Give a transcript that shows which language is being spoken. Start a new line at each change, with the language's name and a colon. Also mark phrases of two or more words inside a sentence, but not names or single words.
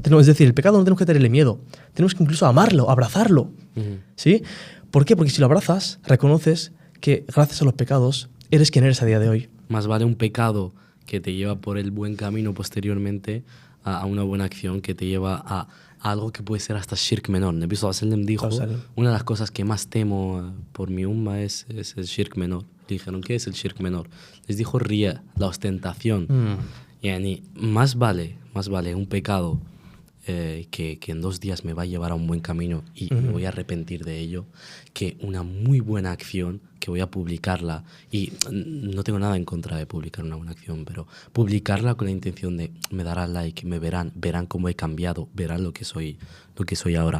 Spanish: Es decir, el pecado no tenemos que tenerle miedo. Tenemos que incluso amarlo, abrazarlo. ¿Sí? ¿Por qué? Porque si lo abrazas, reconoces que gracias a los pecados eres quien eres a día de hoy. Más vale un pecado que te lleva por el buen camino posteriormente a una buena acción que te lleva a algo que puede ser hasta shirk menor. Nabi
Arabic: صلى الله عليه وسلم
Spanish: dijo, una de las cosas que más temo por mi umma es el shirk menor. Le dijeron, ¿qué es el shirk menor? Les dijo riya, la ostentación. Yani, más vale un pecado que en 2 días me va a llevar a un buen camino y me voy a arrepentir de ello, que una muy buena acción que voy a publicarla, y no tengo nada en contra de publicar una buena acción, pero publicarla con la intención de me darán like, me verán cómo he cambiado, verán lo que soy ahora.